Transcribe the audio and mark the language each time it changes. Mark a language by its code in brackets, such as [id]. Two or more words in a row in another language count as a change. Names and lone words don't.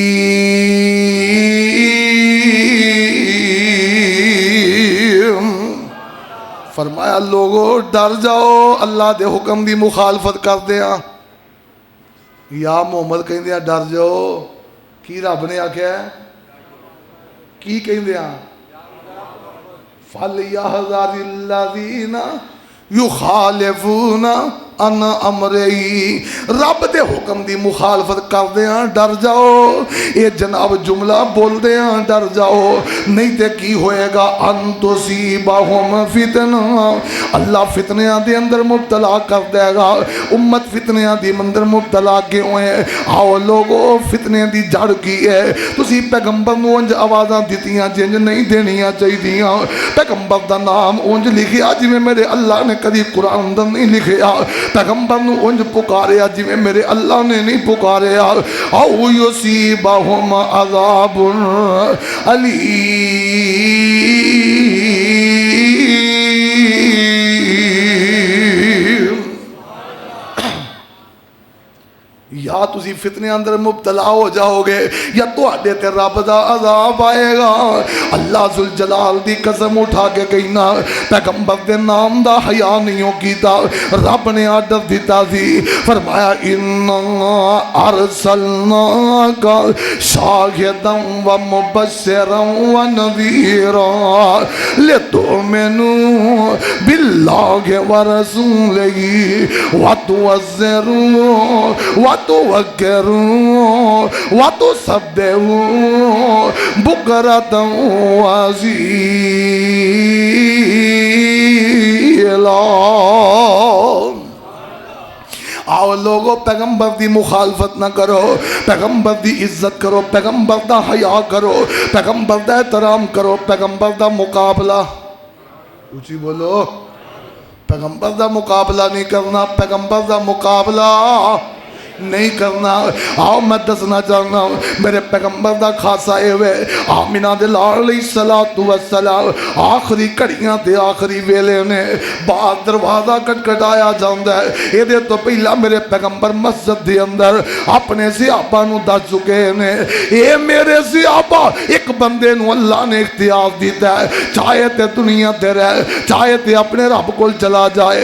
[pa] فرمایا لوگو ڈر جاؤ اللہ دے حکم دی مخالفت کر دیا. یا محمد کہیں دیا ڈر جاؤ. کی رب نے آکھیا ہے کی کہیں دیا؟ [ar] فَلْيَحْذَرِ الَّذِينَ يُخَالِفُونَ عن امرہی، [pa] رب دے حکم دی مخالفت کر دیاں ڈر جاؤ. یہ جناب جملہ بول دیاں ڈر جاؤ، نہیں تے کی ہوئے گا [ar] ان تصیبہم فتنہ، [pa] اللہ فتنیاں دے اندر مبتلا کر دے گا. امت فتنیاں دی اندر مبتلا کیوں ہے؟ آؤ لوگو فتنے دی جڑ کی ہے؟ تسی پیغمبر نو انج آوازاں دیتیاں جنج نہیں دینیاں چاہیدیاں. پیغمبر دا نام انج لکھیا جی میں میرے اللہ نے کدی قرآن اندر نہیں لکھیا. پیغمبر نو انج پکاریا جی میں میرے اللہ نے نہیں پکاریا. [ar] او یصیبہم عذاب علیم. [pa] یا تسی فتنے اندر مبتلا ہو جاؤ گے یا تواڈے تے رب دا عذاب آئے گا. اللہ ذوالجلال دی قسم اٹھا کے کہنا پیغمبر دے نام دا حیا نہیں کیتا. رب نے آرڈر دیتا سی، فرمایا [ar] انا ارسلناک شاہدا و مبشرا و نذیرا لتؤمنوا باللہ و رسولہ وتعزروہ وتوکروا وتسبحوا بکرۃ وَأَصِیلًا. [pa] آؤ لوگوں پیغمبر دی مخالفت نہ کرو، پیغمبر دی عزت کرو، پیغمبر دا حیا کرو، پیغمبر دا احترام کرو، پیغمبر دا مقابلہ اونچی بولو، پیغمبر دا مقابلہ نہیں کرنا، پیغمبر دا مقابلہ نہیں کرنا۔ آؤ میں دسنا چاہنا میرے پیغمبر دا خاصا اے وے آمینہ دے لال [ar] علیہ السلام [pa] آخری کڑیاں تے آخری ویلے نے باہر دروازہ کٹکھٹایا جاندا ہے، اے دے تو پہلا میرے پیغمبر مسجد دے اندر اپنے صحابہ نو دس چکے نے، اے میرے صحابہ ایک بندے نو اللہ نے اختیار دیتا ہے، چاہے تے دنیا تے رہ، چاہے تے اپنے رب کول چلا جائے۔